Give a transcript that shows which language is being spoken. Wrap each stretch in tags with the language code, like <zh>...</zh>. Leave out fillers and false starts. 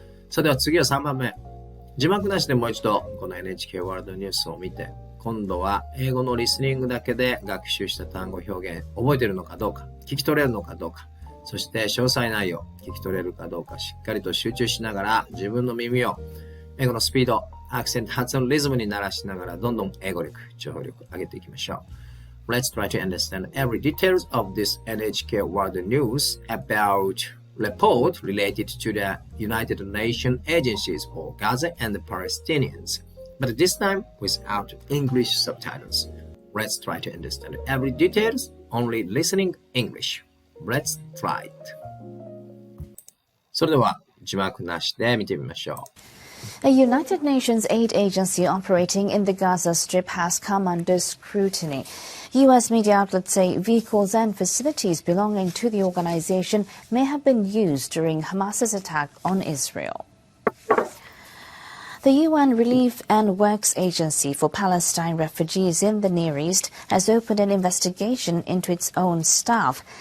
<ja>それでは次は3番目。字幕なしでもう一度この NHK ワールドニュースを見て、今度は英語のリスニングだけで学習した単語表現覚えているのかどうか、聞き取れるのかどうか、そして詳細内容聞き取れるかどうかしっかりと集中しながら自分の耳を英語のスピード、アクセント、発音、リズムに慣らしながらどんどん英語力、情報力上げていきましょう。</ja> <en>Let's try to understand every details of this NHK World News about report related to the United Nations agencies for Gaza and the Palestinians.But this time without English subtitles. Let's try to understand every details, only listening English. Let's try it.</en> <ja>それでは字幕なしで見てみましょう。</ja> <en>A United Nations aid agency operating in the Gaza Strip has come under scrutiny. U.S. media outlets say vehicles and facilities belonging to the organization may have been used during Hamas's attack on Israel.The UN Relief and Works Agency for Palestine Refugees in the Near East has opened an investigation into its own staff.</en>